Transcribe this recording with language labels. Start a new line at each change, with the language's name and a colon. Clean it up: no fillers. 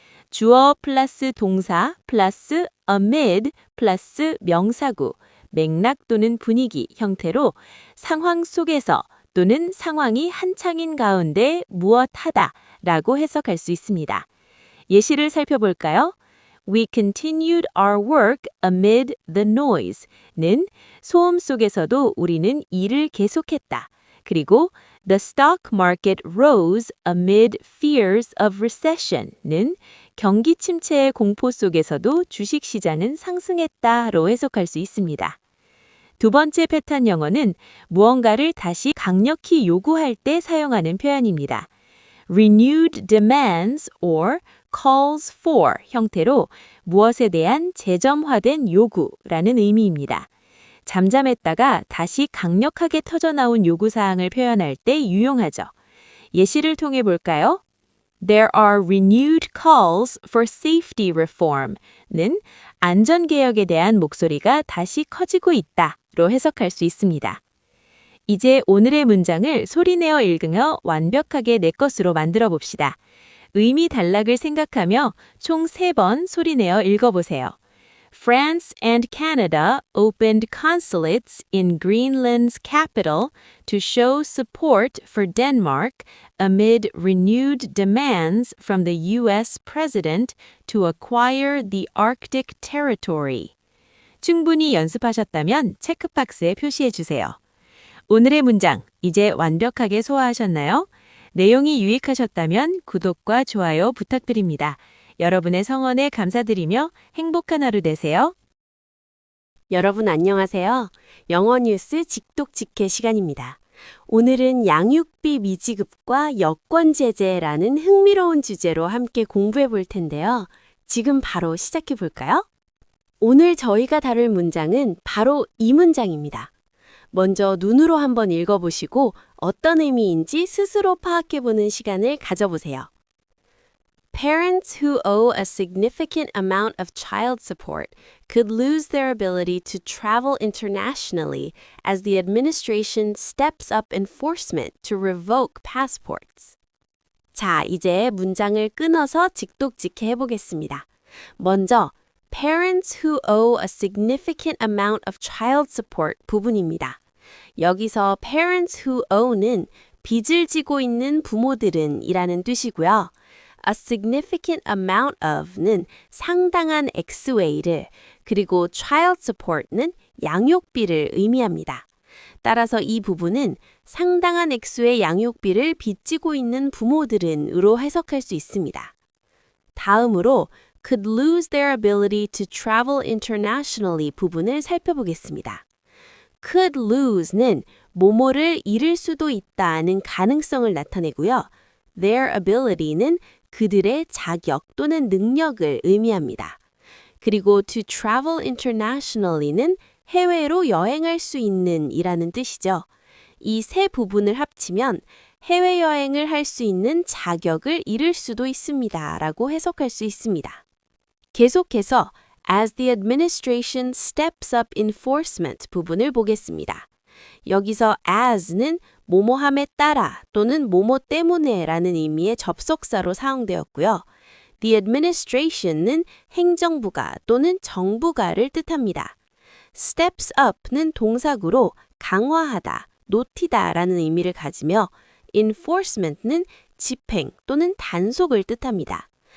Korean: 주어 플러스 동사 플러스 amid 플러스 명사구, 맥락 또는 분위기 형태로 상황 속에서 또는 상황이 한창인 가운데 무엇 하다 라고 해석할 수 있습니다. 예시를 살펴볼까요?
English: We continued our work amid the noise는
Korean: 소음 속에서도 우리는 일을 계속했다. 그리고
English: The stock market rose amid fears of recession
Korean: 는 경기 침체의 공포 속에서도 주식시장은 상승했다로 해석할 수 있습니다. 두 번째 패턴 영어는 무언가를 다시 강력히 요구할 때 사용하는 표현입니다.
English: renewed demands or calls for
Korean: 형태로 무엇에 대한 재점화된 요구라는 의미입니다. 잠잠했다가 다시 강력하게 터져나온 요구사항을 표현할 때 유용하죠. 예시를 통해 볼까요?
English: There are renewed calls for safety reform
Korean: 는 안전개혁에 대한 목소리가 다시 커지고 있다로 해석할 수 있습니다. 이제 오늘의 문장을 소리내어 읽으며 완벽하게 내 것으로 만들어 봅시다. 의미 단락을 생각하며 총 3번 소리내어 읽어보세요.
English: France and Canada opened consulates in Greenland's capital to show support for Denmark amid renewed demands from the U.S. president to acquire the Arctic territory.
Korean: 충분히 연습하셨다면 체크박스에 표시해 주세요. 오늘의 문장, 이제 완벽하게 소화하셨나요? 내용이 유익하셨다면 구독과 좋아요 부탁드립니다. 여러분의 성원에 감사드리며 행복한 하루 되세요. 여러분 안녕하세요. 영어 뉴스 직독직해 시간입니다. 오늘은 양육비 미지급과 여권 제재라는 흥미로운 주제로 함께 공부해 볼 텐데요. 지금 바로 시작해 볼까요? 오늘 저희가 다룰 문장은 바로 이 문장입니다. 먼저 눈으로 한번 읽어보시고 어떤 의미인지 스스로 파악해보는 시간을 가져보세요.
English: Parents who owe a significant amount of child support could lose their ability to travel internationally as the administration steps up enforcement to revoke passports.
Korean: 자, 이제 문장을 끊어서 직독직해 해보겠습니다.
English: 먼저 parents who owe a significant amount of child support 부분입니다.
Korean: 여기서
English: parents who owe
Korean: 는 빚을 지고 있는 부모들은 이라는 뜻이고요.
English: A significant amount of
Korean: 는 상당한 액수의 그리고 child support는 양육비를 의미합니다. 따라서 이 부분은 상당한 액수의 양육비를 빚지고 있는 부모들은 으로 해석할 수 있습니다.
English: 다음으로 could lose their ability to travel internationally
Korean: 부분을 살펴보겠습니다.
English: could lose
Korean: 는 뭐뭐를 잃을 수도 있다는 가능성을 나타내고요.
English: their ability
Korean: 는 그들의 자격 또는 능력을 의미합니다. 그리고
English: to travel internationally
Korean: 는 해외로 여행할 수 있는 이라는 뜻이죠. 이 세 부분을 합치면 해외여행을 할 수 있는 자격을 잃을 수도 있습니다. 라고 해석할 수 있습니다.
English: 계속해서 as the administration steps up enforcement
Korean: 부분을 보겠습니다. 여기서 as는 뭐뭐함에 따라 또는 뭐뭐 때문에 라는 의미의 접속사로 사용되었고요.
English: The administration
Korean: 는 행정부가 또는 정부가를 뜻합니다.
English: steps up
Korean: 는 동사구로 강화하다, 높이다 라는 의미를 가지며 enforcement는 집행 또는 단속을 뜻합니다.